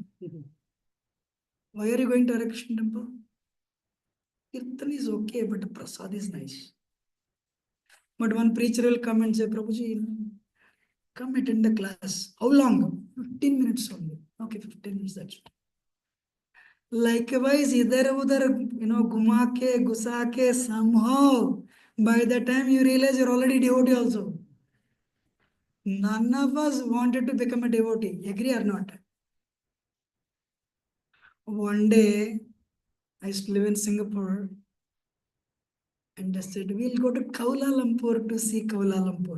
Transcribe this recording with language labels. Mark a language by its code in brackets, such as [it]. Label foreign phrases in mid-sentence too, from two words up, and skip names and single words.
[en] Why are you going to Hare Krishna temple? Kirtan is okay, but prasad is nice. But one preacher will come and say, Prabhuji, come attend the class. How long? 15 minutes only. Okay, 15 minutes, that's it. Likewise, [hi] इधर उधर, घुमा के, घुसा के, [en] somehow, by the time you realize you're already devotee also. None of us wanted to become a devotee. Agree or not? One day, I used to live in Singapore, and I said, we'll go to Kuala Lumpur to see Kuala Lumpur.